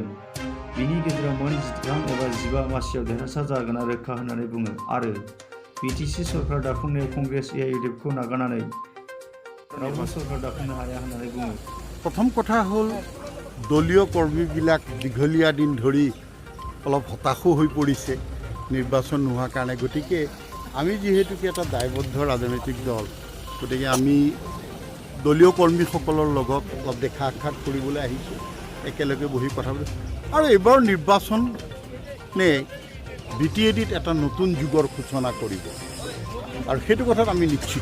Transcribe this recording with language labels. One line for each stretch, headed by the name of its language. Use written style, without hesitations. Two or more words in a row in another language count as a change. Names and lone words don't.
Bodo: बिनि गेजेराव मोन 13 एबा 15 मासियाव देरहासार जागोना रोखा होननानै बुङो आरो BTC सरकार दाफुंनायाव कंग्रेस AIUDF खौ नागारनानै रावबो सरकार दाफुंनो हाया होननानै बुङो।
Assamese: প্ৰথম কথা হ'ল দলীয় কৰ্মীবিলাক দীঘলীয়া দিন ধৰি অলপ হতাশো হৈ পৰিছে নিৰ্বাচন নোহোৱাৰ কাৰণে। গতিকে আমি যেহেতুকে এটা দায়বদ্ধ ৰাজনৈতিক দল, গতিকে আমি দলীয় কৰ্মীসকলৰ লগত অলপ দেখা সাক্ষাৎ কৰিবলৈ আহিছোঁ, একেলগে বহি কথা পাতিছোঁ। আৰু এইবাৰ নিৰ্বাচনে BTADত এটা নতুন যুগৰ সূচনা কৰিব আৰু সেইটো কথাত আমি নিশ্চিত।